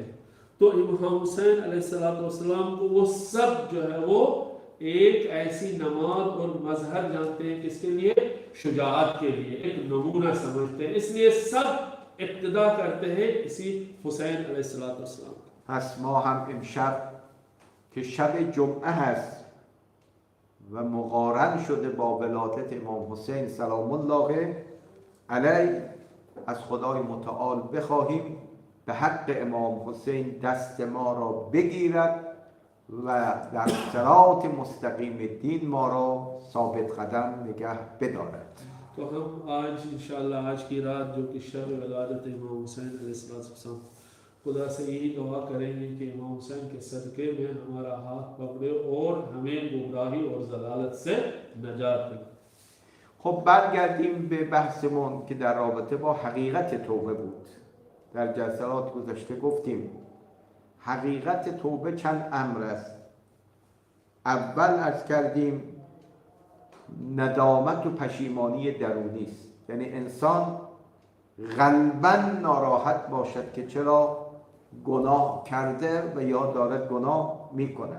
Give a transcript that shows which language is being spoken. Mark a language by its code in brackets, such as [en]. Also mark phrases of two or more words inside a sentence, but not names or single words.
[hi] तो इमाम हुसैन अलैहिस्सलाम को वो सब जो है वो एक ऐसी नमाज और मजहर जानते हैं, किसके लिए? शुजाअत के लिए, एक नमूना समझते हैं, इसलिए सब इक्तदा करते हैं इसी हुसैन अलैहिस्सलाम। [fa] پس ما هم امشب که شب جمعه هست و مقارن شده با ولادت امام حسین [ar] سلام الله علیه [fa] از خدای متعال بخواهیم به حق امام حسین دست ما را بگیرد و در صراط مستقیم دین ما را ثابت قدم نگه بدارد. [hi] तो हम आज इंशाअल्लाह आज की रात जो कि शब विलादत इमाम हुसैन अलैहिस्सलाम, खुदा से यही दुआ करेंगे कि इमाम हुसैन के सदक़े में हमारा हाथ पकड़े और हमें गुमराही और ज़लालत से नजात दे। [fa] خب برگردیم به بحثمون که در رابطه با حقیقت توبه بود. در جلسات گذشته گفتیم حقیقت توبه چند امر است. اول عرض کردیم ندامت و پشیمانی درونی است، یعنی انسان قلباً ناراحت باشد که چرا گناه کرده و یا دارد گناه می کند.